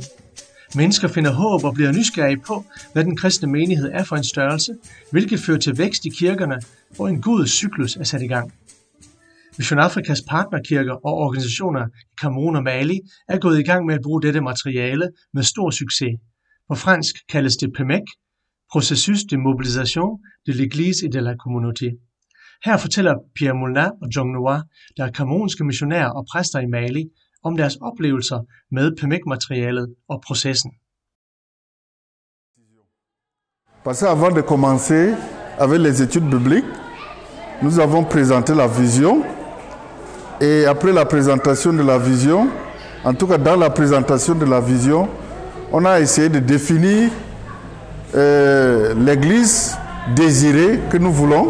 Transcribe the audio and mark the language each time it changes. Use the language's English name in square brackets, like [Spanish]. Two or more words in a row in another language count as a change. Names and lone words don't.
[Danish] Mennesker finder håb og bliver nysgerrige på, hvad den kristne menighed er for en størrelse, hvilket fører til vækst i kirkerne, og en god cyklus er sat i gang. Mission Afrikas partnerkirker og organisationer i Cameroun og Mali er gået i gang med at bruge dette materiale med stor succes. På fransk kaldes det PMEC, [French] Processus de Mobilisation de l'Église et de la Communauté. [Danish] Her fortæller Pierre Moulin og John Noir, der er camerounske missionærer og præster i Mali, om deres oplevelser med PMEC-materialet og processen. [French] Parce qu'avant de commencer avec les études bibliques, nous avons présenté la vision. Et après la présentation de la vision, en tout cas dans la présentation de la vision, on a essayé de définir l'église désirée que nous voulons.